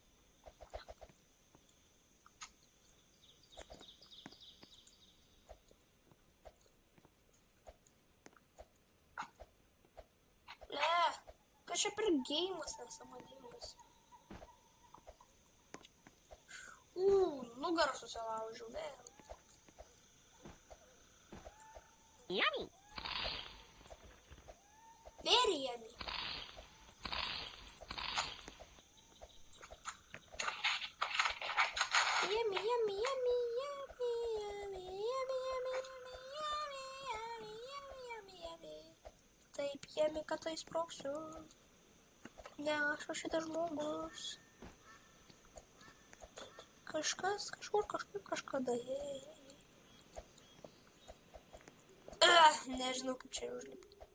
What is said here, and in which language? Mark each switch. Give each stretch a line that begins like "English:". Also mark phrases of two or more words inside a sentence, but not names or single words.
Lithuanian: Kas čia per geimas nesąmoningas? Nugarą susilaužiau vėl.
English: Yummy. Very yummy. Yummy, yummy, yummy, yummy, yummy, yummy, yummy, yummy, yummy, yummy, yummy, yummy.
Lithuanian: Taip, yummy, kad tai sproksiu. Ne, aš šitas žmogus. Kažkas, kažkur, kažkaip, kažkada. Nežinau, kaip čia užlipti.